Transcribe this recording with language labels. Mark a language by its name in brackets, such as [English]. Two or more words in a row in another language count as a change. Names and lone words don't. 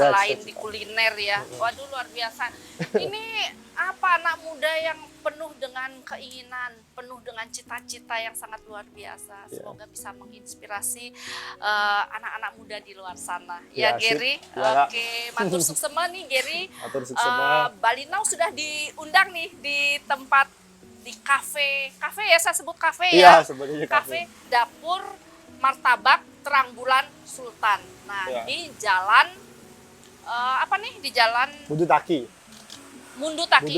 [Indonesian] selain di cita-cita. kuliner ya. Waduh, luar biasa. Ini apa, anak muda yang penuh dengan keinginan, penuh dengan cita-cita yang sangat luar biasa. Ya. Semoga bisa menginspirasi anak-anak muda di luar sana. Ya, Ya, sip. Gary. Ya, Kak. Oke, [Balinese] matur suksema nih Gary. Atur suksema. [Indonesian] Balinau sudah diundang nih di tempat, di kafe ya, saya sebut kafe Iya, ya. sebenarnya Kafe Dapur Martabak Terang Bulan Sultan. Nah, Ya. di jalan di jalan Budu Taki. Mundu Taki.